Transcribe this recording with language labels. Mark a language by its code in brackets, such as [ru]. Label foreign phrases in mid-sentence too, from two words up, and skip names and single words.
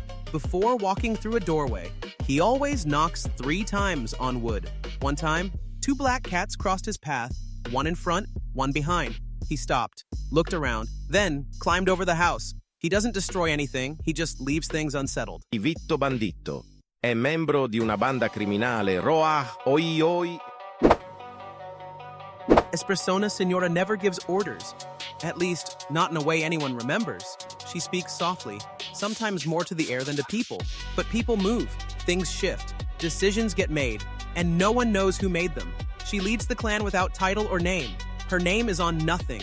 [en] Before walking through a doorway, he always knocks 3 times on wood. One time, 2 black cats crossed his path, one in front, one behind. He stopped, looked around, then climbed over the house. He doesn't destroy anything, he just leaves things unsettled. [it] Kiwitto Banditto è membro di una banda criminale. Roa, oi oi. [en] Espressona Signora never gives orders. At least, not in a way anyone remembers. She speaks softly, sometimes more to the air than to people. But people move, things shift, decisions get made, and no one knows who made them. She leads the clan without title or name. Her name is on nothing.